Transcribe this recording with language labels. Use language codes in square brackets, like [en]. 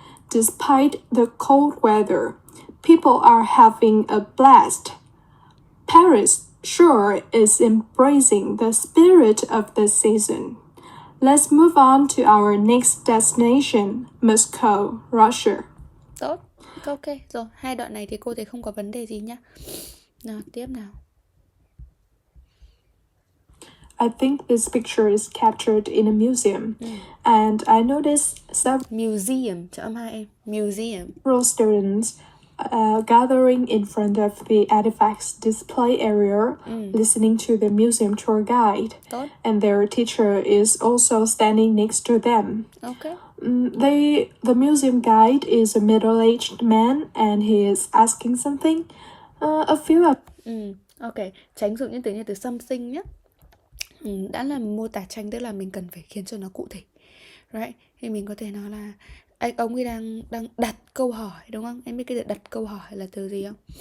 [en] Despite the cold weather, people are having a blast. Paris sure is embracing the spirit of the season. Let's move on to our next destination, Moscow, Russia. [vi] Tốt. Ok, rồi. Hai đoạn này thì cô thấy không có vấn đề gì nhá. Nào, tiếp nào. [en] I think this picture is captured in a museum, and I noticed [vi] Museum, cho âm hai em. Museum. [en] several students gathering in front of the artifacts display area, listening to the museum tour guide, [vi] Tốt. [en] and their teacher is also standing next to them. Ok. The museum guide is a middle-aged man, and he is asking something. A few of [vi] Ok, tránh dùng những từ như từ something nhé. Đã là mô tả tranh tức là mình cần phải khiến cho nó cụ thể, [en] right? [vi] Thì mình có thể nói là ông ấy đang đặt câu hỏi đúng không? Em biết cái từ đặt câu hỏi là từ gì không?